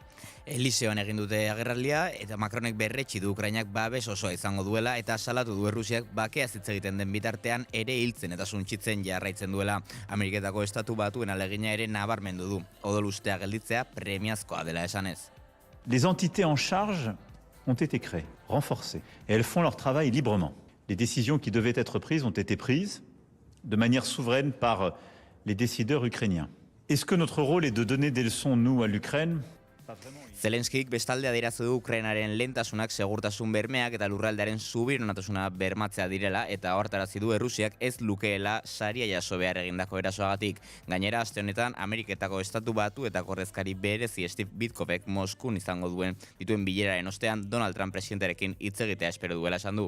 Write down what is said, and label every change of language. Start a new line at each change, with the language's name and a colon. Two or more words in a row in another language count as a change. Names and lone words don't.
Basque: Eliseoan egin dute agerraldia eta Macronek berretsi du Ukrainak babes osoa izango duela eta salatu du Errusiak bakeaz hitz egiten den bitartean ere hiltzen eta suntsitzen jarraitzen duela. Ameriketako Estatu Batuen alegina ere nabarmendu du. Odolustea gelditzea premiazkoa dela esanez.
French: Les entités en charge ont été créées, renforcées, et elles font leur travail librement. Les décisions qui devaient être prises ont été prises de manière souveraine par les décideurs ukrainiens. Est-ce que notre rôle est de donner des leçons, nous, à l'Ukraine ?
Basque: Zelenskik bestalde adierazi du Ukrainaren lehentasunak segurtasun bermeak eta lurraldearen subiranotasuna bermatzea direla eta ohartarazi du Errusiak ez lukeela saria jaso behar egindako erasoagatik. Gainera, aste honetan Ameriketako Estatu Batuetako ordezkari berezi Steve Witkoffek Moskun izango dituen bileraren ostean Donald Trump presidentearekin hitz egitea espero duela esan du.